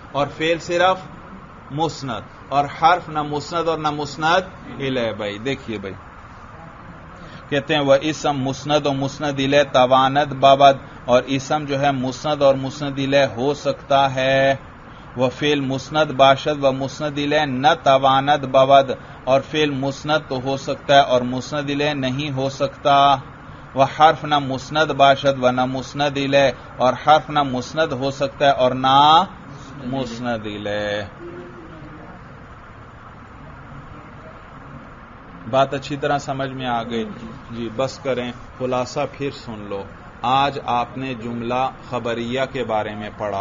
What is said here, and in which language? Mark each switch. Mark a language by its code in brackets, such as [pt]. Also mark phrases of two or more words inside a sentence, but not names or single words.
[ur] اور فعل صرف مسند. اور حرف نہ مسند اور نہ مسند الیہ. بھائی دیکھیے بھائی کہتے ہیں [fa] وہ اسم مسند و مسند الیہ تواند بابد، [ur] اور اسم جو ہے مسند اور مسند الیہ ہو سکتا ہے. [fa] وہ فعل مسند باشد و مسند الیہ نہ تواند بابد، [ur] اور فعل مسند تو ہو سکتا ہے اور مسند الیہ نہیں ہو سکتا. [fa] وہ حرف نہ مسند باشد و نہ مسند الیہ، [ur] اور حرف نہ مسند ہو سکتا ہے اور نہ مسند الیہ. بات اچھی طرح سمجھ میں آ گئی. جی بس کریں، خلاصہ پھر سن لو. آج آپ نے جملہ خبریہ کے بارے میں پڑھا.